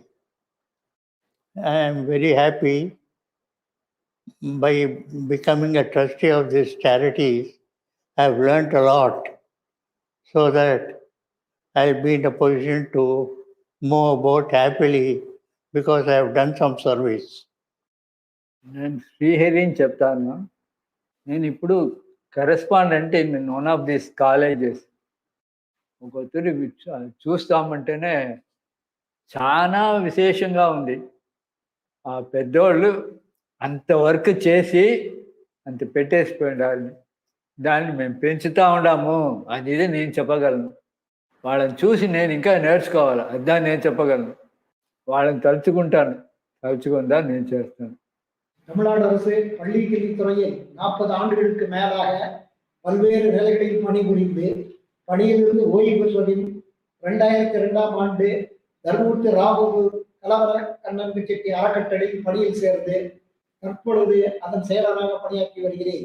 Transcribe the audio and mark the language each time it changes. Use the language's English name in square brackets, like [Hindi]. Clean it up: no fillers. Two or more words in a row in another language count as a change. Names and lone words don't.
[English] I am very happy by becoming a trustee of these charities. I have learnt a lot so that I'll be in a position to move about happily because I have done some service. [Telugu] నేను శ్రీహరిని చెప్తాను. నేను ఇప్పుడు [English] correspondent in one of these colleges. [Telugu] ఒకసారి చూస్తామంటేనే చాలా విశేషంగా ఉంది. ఆ పెద్దోళ్ళు అంత వర్క్ చేసి అంత పెట్టేసిపోయిన దాన్ని మేము పెంచుతూ ఉన్నాము అనేది నేను చెప్పగలను. వాళ్ళని చూసి నేను ఇంకా నేర్చుకోవాలి, అదని నేను చెప్పగలను. వాళ్ళని తలుచుకుందా నేను చేస్తాను. [Tamil] தமிழ்நாடு அரசு பள்ளி கல்வித்துறையில் 40 ஆண்டுகளுக்கு மேலாக பல்வேறு நிலைகளில் பணிபுரிந்து பணியிலிருந்து ஓய்வு பெறுவதில் 2002ஆம் ஆண்டு தர்மபுரி ராபு கலவர கண்ணன் செட்டி அறக்கட்டளையில் பணியில் சேர்ந்து தற்பொழுது அதன் செயலாளராக பணியாற்றி வருகிறேன்.